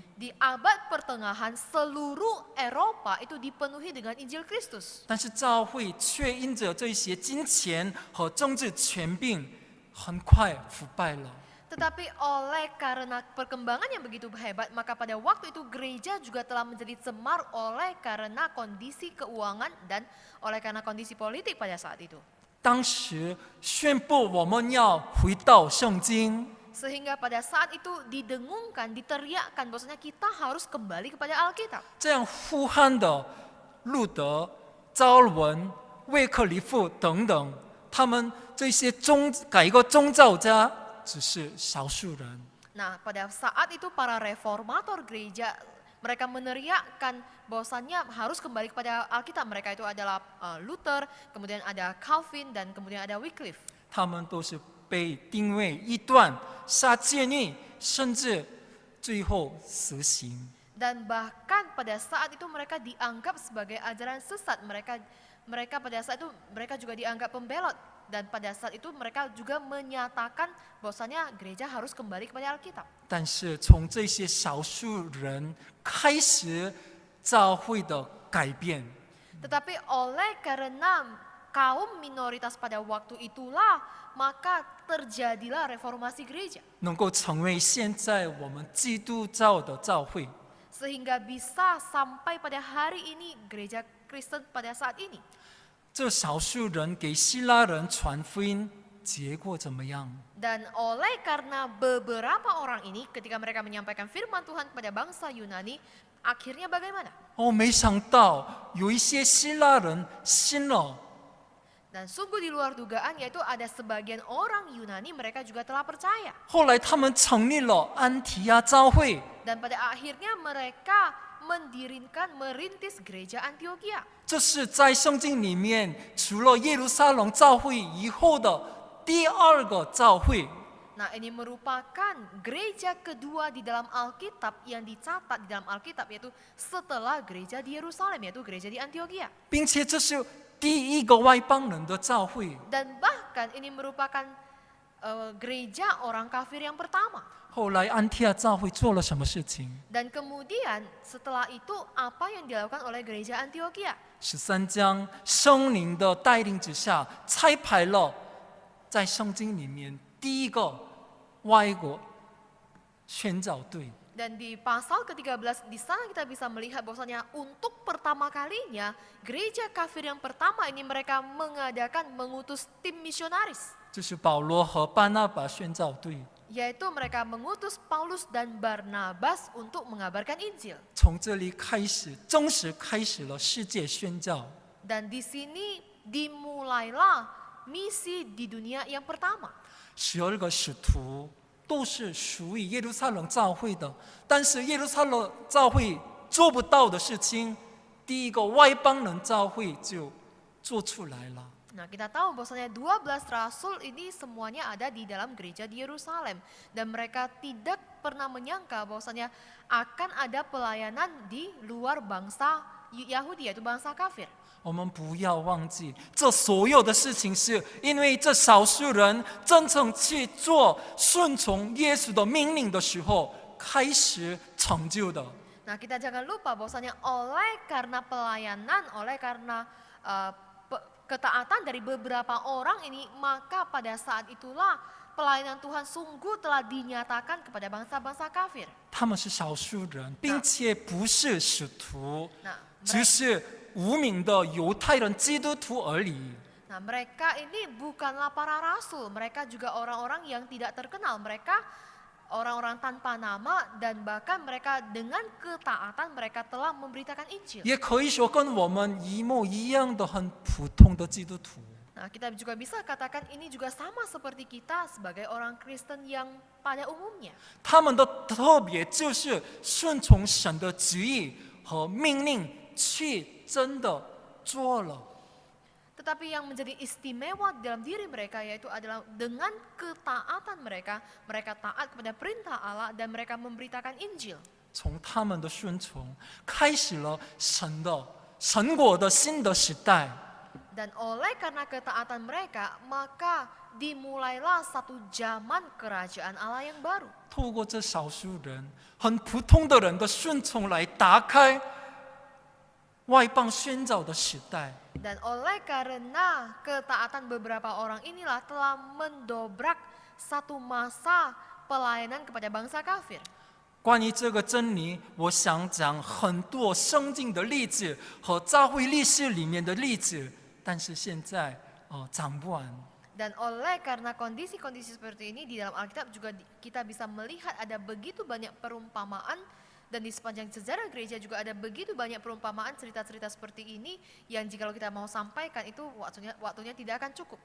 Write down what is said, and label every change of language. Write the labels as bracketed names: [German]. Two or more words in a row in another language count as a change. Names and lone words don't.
[Indonesian] di abad pertengahan seluruh Eropa itu dipenuhi dengan Injil Kristus. [Chinese] 但是教会却因着这些金钱和政治权柄，很快腐败了。 [Indonesian] Tetapi oleh karena perkembangan yang begitu hebat, maka pada waktu itu gereja juga telah menjadi cemar oleh karena kondisi keuangan dan oleh karena kondisi politik pada saat itu. [Chinese] 当时宣布我们要回到圣经， [Indonesian] Sehingga pada saat itu didengungkan, diteriakkan bahwasanya kita harus kembali kepada Alkitab. [Chinese] 这样呼喊的路德、招伦、卫克里夫等等，他们这些改革宗教家只是少数人。 [Indonesian] Nah, pada saat itu para reformator gereja mereka meneriakkan bahwasannya harus kembali kepada Alkitab. Mereka itu adalah Luther, kemudian ada Calvin, dan kemudian ada Wycliffe. [Chinese] 他们都是被定位异端、杀戒律，甚至最后死刑。 [Indonesian] Dan bahkan pada saat itu mereka dianggap sebagai ajaran sesat. Mereka pada saat itu mereka juga dianggap pembelot. Dan pada saat itu mereka juga menyatakan bahwasanya gereja harus kembali kepada Alkitab. [Chinese] 但是从这些少数人开始，教会的改变。 [Indonesian] Tetapi oleh karena kaum minoritas pada waktu itulah, maka terjadilah reformasi gereja. [Chinese] 能够成为现在我们基督教的教会。 [Indonesian] Sehingga bisa sampai pada hari ini gereja Kristen pada saat ini. [Chinese] 这少数人给希腊人传福音，结果怎么样？ [Indonesian] Dan oleh karena beberapa orang ini ketika mereka menyampaikan firman Tuhan kepada bangsa Yunani, akhirnya bagaimana? [Chinese] 哦，没想到有一些希腊人信了。 [Indonesian] Dan sungguh di luar dugaan, yaitu ada sebagian orang Yunani mereka juga telah percaya. [Chinese] 后来他们成立了安提亚教会。 [Indonesian] Dan pada akhirnya mereka merintis gereja Antioquia. [Chinese] 这是在圣经里面除了耶路撒冷教会以后的第2个教会。 [Indonesian] Nah, ini merupakan gereja kedua di dalam Alkitab yang dicatat di dalam Alkitab, yaitu setelah gereja di Yerusalem, yaitu gereja di Antioquia. [Chinese] 并且这是第1个外邦人的教会。 [Indonesian] Dan bahkan ini merupakan gereja orang kafir yang pertama. [Chinese] 后来安提亚教会做了什么事情？ [Indonesian] Dan kemudian setelah itu apa yang dilakukan oleh gereja Antioquia? [Chinese] 13 章圣灵的带领之下，拆派了在圣经里面第1个外国宣教队。 [Indonesian] Dan di pasal ke-13 di sana kita bisa melihat bahwasanya untuk pertama kalinya gereja kafir yang pertama ini mereka mengutus tim misionaris. [Chinese] 就是保罗和巴拿巴宣教队。 [Indonesian] Yaitu mereka mengutus Paulus dan Barnabas untuk mengabarkan Injil. [Chinese] 从这里开始，正式开始了世界宣教。 [Indonesian] Dan di sini dimulailah misi di dunia yang pertama. [Chinese] 12 个使徒都是属于耶路撒冷教会的，但是耶路撒冷教会做不到的事情，第1个外邦人教会就做出来了。 [Indonesian] Nah, kita tahu bahwasanya 12 rasul ini semuanya ada di dalam gereja di Yerusalem dan mereka tidak pernah menyangka bahwasanya akan ada pelayanan di luar bangsa Yahudi, yaitu bangsa kafir. [Chinese] 我们不要忘记，这所有的事情是因为这少数人真正去做顺从耶稣的命令的时候开始成就的。 [Indonesian] Nah, kita jangan lupa bahwasanya oleh karena pelayanan, oleh karena ketaatan dari beberapa orang ini, maka pada saat itulah pelayanan Tuhan sungguh telah dinyatakan kepada bangsa-bangsa kafir. [Chinese] 他们是少数人，并且不是使徒， [Indonesian] Nah, [Chinese] 只是无名的犹太人基督徒而已。 [Indonesian] Nah, mereka ini bukanlah para rasul, mereka juga orang-orang yang tidak terkenal, mereka orang-orang tanpa nama dan bahkan mereka dengan ketaatan mereka telah memberitakan Injil. [Chinese] 也可以说跟我们一模一样的很普通的基督徒。 [Indonesian] Nah, kita juga bisa katakan ini juga sama seperti kita sebagai orang Kristen yang pada umumnya. [Chinese] 他们的特别就是顺从神的旨意和命令，去真的做了。 [Indonesian] Tetapi yang menjadi istimewa dalam diri mereka yaitu adalah dengan ketaatan mereka, mereka taat kepada perintah Allah dan mereka memberitakan Injil. [Chinese] 从他们的顺从，开始了神国的新的时代。 [Indonesian] Dan oleh karena ketaatan mereka, maka dimulailah satu zaman kerajaan Allah yang baru. [Chinese] 透过这少数人、很普通的人的顺从，来打开外邦宣教的时代。 [Indonesian] Dan oleh karena ketaatan beberapa orang inilah telah mendobrak satu masa pelayanan kepada bangsa kafir. [Chinese] 关于这个真理，我想讲很多圣经的例子和教会历史里面的例子，但是现在讲不完。 [Indonesian] Dan oleh karena kondisi-kondisi seperti ini di dalam Alkitab juga kita bisa melihat ada begitu banyak perumpamaan dan di sepanjang sejarah gereja juga ada begitu banyak perumpamaan cerita-cerita seperti ini yang jikalau kita mau sampaikan itu waktunya tidak akan cukup.